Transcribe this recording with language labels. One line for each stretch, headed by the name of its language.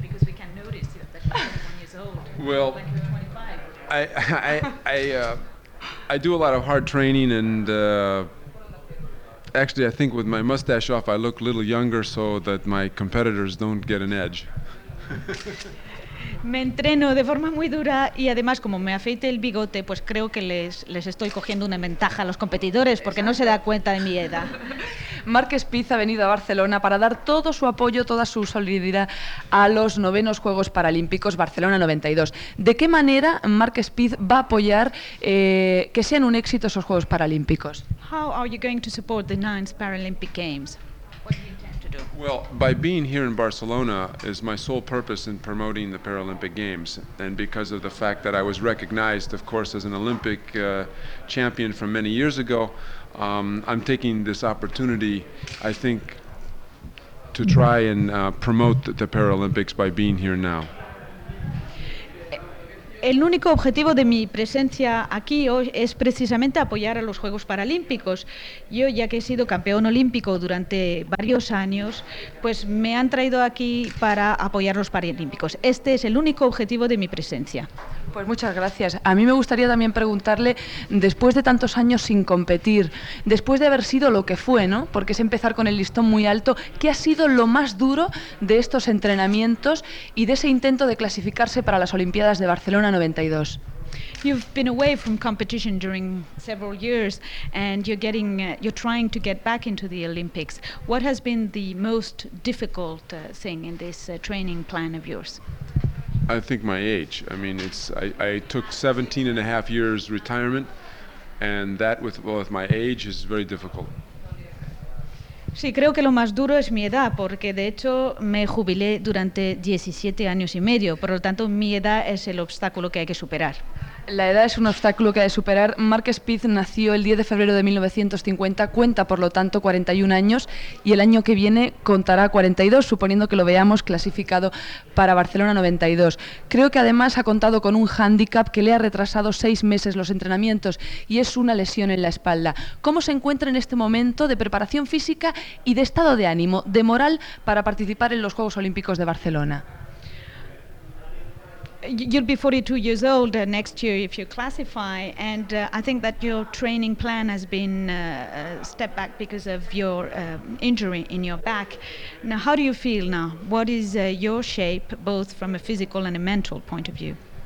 English: Because we can notice that you're 21 years old. Well, like you're 25. I do a lot of hard training and actually I think with my mustache off I look a little younger so that my competitors don't get an edge.
Spanish: Me entreno de forma muy dura y además como me afeite el bigote, pues creo que les estoy cogiendo una ventaja a los competidores porque no se da cuenta de mi edad. Marc Spitz ha venido a Barcelona para dar todo su apoyo, toda su solidaridad a los novenos Juegos Paralímpicos Barcelona 92. ¿De qué manera Marc Spitz va a apoyar que sean un éxito esos Juegos Paralímpicos?
English: How are you going to support the ninth Paralympic Games? Well, by being here in Barcelona is my sole purpose in promoting the Paralympic Games. And because of the fact that I was recognized, of course, as an Olympic champion from many years ago, I'm taking this opportunity, I think, to try and promote the Paralympics by being here now.
Spanish: El único objetivo de mi presencia aquí hoy es precisamente apoyar a los Juegos Paralímpicos. Yo, ya que he sido campeón olímpico durante varios años, pues me han traído aquí para apoyar los Paralímpicos. Este es el único objetivo de mi presencia. Pues muchas gracias. A mí me gustaría también preguntarle, después de tantos años sin competir, después de haber sido lo que fue, ¿no? Porque es empezar con el listón muy alto, ¿qué ha sido lo más duro de estos entrenamientos y de ese intento de clasificarse para las Olimpiadas de Barcelona 92?
English: You've been away from competition during several years and you're trying to get back into the Olympics. What has been the most difficult thing in this training plan of yours? I think my age. I mean, I took 17 and a half years retirement, and that with my age is very difficult.
Spanish: Sí, creo que lo más duro es mi edad, porque de hecho me jubilé durante 17 años y medio. Por lo tanto, mi edad es el obstáculo que hay que superar. La edad es un obstáculo que hay que superar. Marc Spitz nació el 10 de febrero de 1950, cuenta por lo tanto 41 años y el año que viene contará 42, suponiendo que lo veamos clasificado para Barcelona 92. Creo que además ha contado con un hándicap que le ha retrasado 6 meses los entrenamientos y es una lesión en la espalda. ¿Cómo se encuentra en este momento de preparación física y de estado de ánimo, de moral para participar en los Juegos Olímpicos de Barcelona?
English: You'll be 42 years old next year if you classify, and I think that your training plan has been stepped back because of your injury in your back. Now, how do you feel now? What is your shape, both from a physical and a mental point of view?